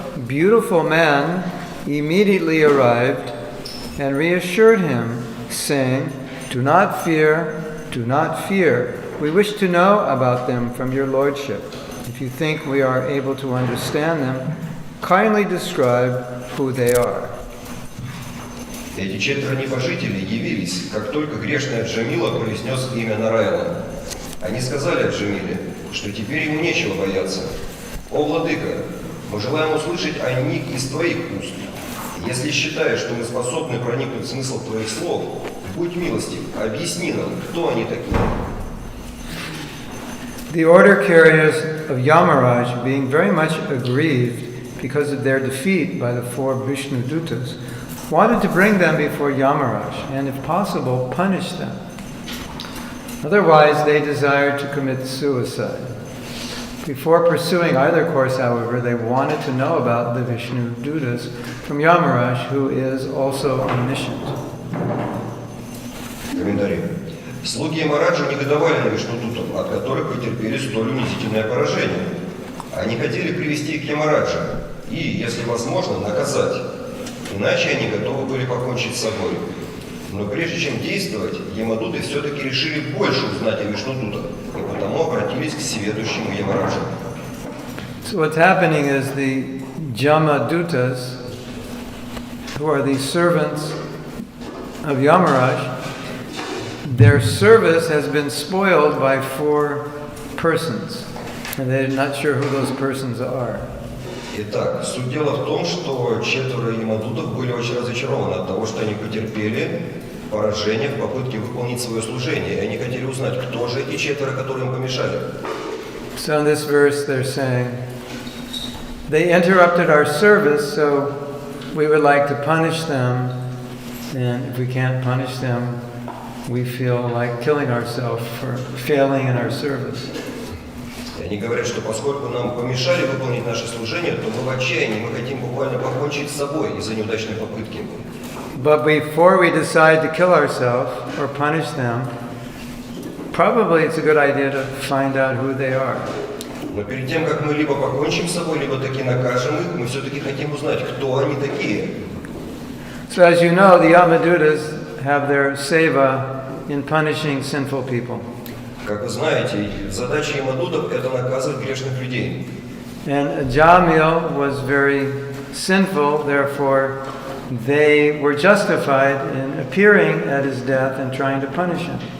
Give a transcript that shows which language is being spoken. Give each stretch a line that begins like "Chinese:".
English: beautiful man immediately arrived and reassured him, saying, "Do not fear, do not fear. We wish to know about them from your lordship. If you think we are able to understand them, kindly describe who they are."
Russian: Эти четверо небожителей явились, как только грешный Аджамила произнес имя Нараяна. Они сказали Аджамиле, что теперь ему нечего бояться. «О, владыка, мы желаем услышать о них из твоих уст. Если считаешь, что мы способны проникнуть в смысл твоих слов, будь милостив, объясни нам, кто они такие».
English: The order carriers of Yamaraj, being very much aggrieved because of their defeat by the four Vishnu dutas, wanted to bring them before Yamaraj and, if possible, punish them. Otherwise, they desired to commit suicide. Before pursuing either course, however, they wanted to know about the Vishnu dutas from Yamaraj, who is also omniscient.
Russian: Комментарий. Слуги Ямараджа негодовали на вишнудутов, от которых потерпели столь унизительное поражение. Они хотели привести их к Ямараджа и, если возможно, наказать. Иначе они готовы были покончить с собой. Но прежде чем действовать, ямадуты все-таки решили больше узнать о вишнудутах, и потому обратились к всеведущему Ямараджу.
English: So what's happening is the Jamadutas, who are the servants of Yamaraj, their service has been spoiled by four persons, and they're not sure who those persons are.
Russian: Итак, суть дела в том, что четверо ямадутов были очень разочарованы от того, что они потерпели поражение в попытке выполнить свое служение, и они хотели узнать, кто же эти четверо, которые им помешали.
English: So in this verse they're saying, they interrupted our service, so we would like to punish them, and if we can't punish them, we feel like killing ourselves for failing in our service.
Russian: И они говорят, что поскольку нам помешали выполнить наше служение, то мы в отчаянии, мы хотим буквально покончить с собой из-за неудачной попытки.
English: But before we decide to kill ourselves or punish them, probably it's a good idea to find out who they are.
Russian: Но перед тем, как мы либо покончим с собой, либо таки накажем их, мы все-таки хотим узнать, кто они такие.
English: So as you know, the Yamadutas have their seva in punishing sinful people.
Russian: Как вы знаете, задача ямадутов – это наказывать грешных людей.
English: And Aджамила was very sinful, therefore they were justified in appearing at his death and trying to punish him.